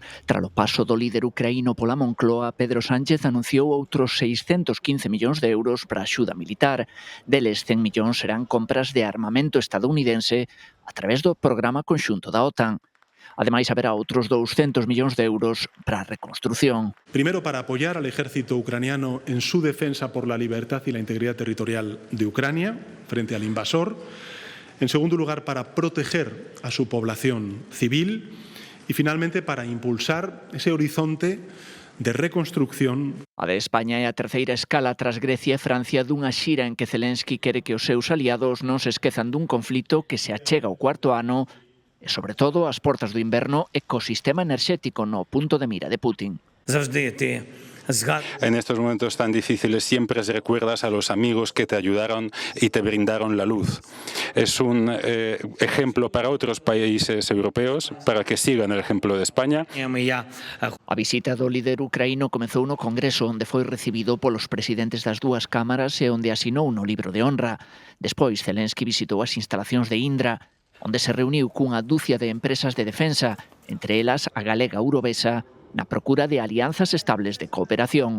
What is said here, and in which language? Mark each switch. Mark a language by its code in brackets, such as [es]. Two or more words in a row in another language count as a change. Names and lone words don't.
[gl] Tras o paso do líder ucraíno pola Moncloa, Pedro Sánchez anunciou outros 615 millóns de euros para a axuda militar. Deles, 100 millóns serán compras de armamento estadounidense a través do programa conxunto da OTAN. Ademais, haberá outros 200 millóns de euros para a reconstrución. [es] Primero, para apoyar al ejército ucraniano en su defensa por la libertad y la integridad territorial de Ucrania frente al invasor. En segundo lugar, para proteger a su población civil y, finalmente, para impulsar ese horizonte de reconstrucción. [gl] A de España é a terceira escala tras Grecia e Francia dunha xira en que Zelensky quere que os seus aliados non se esquezan dun conflito que se achega ao 4º ano e, sobre todo, ás portas do inverno, ecosistema enerxético no punto de mira de Putin. [uk] Завжди ти [es] En estos momentos tan difíciles siempre recuerdas a los amigos que te ayudaron y te brindaron la luz. Es un ejemplo para otros países europeos, para que sigan el ejemplo de España. [gl] A visita do líder ucraíno comezou no Congreso, onde foi recibido polos presidentes das dúas cámaras e onde asinou no libro de honra. Despois, Zelensky visitou as instalacións de Indra, onde se reuniu cunha dúcia de empresas de defensa, entre elas a galega Eurovesa, na procura de alianzas estables de cooperación.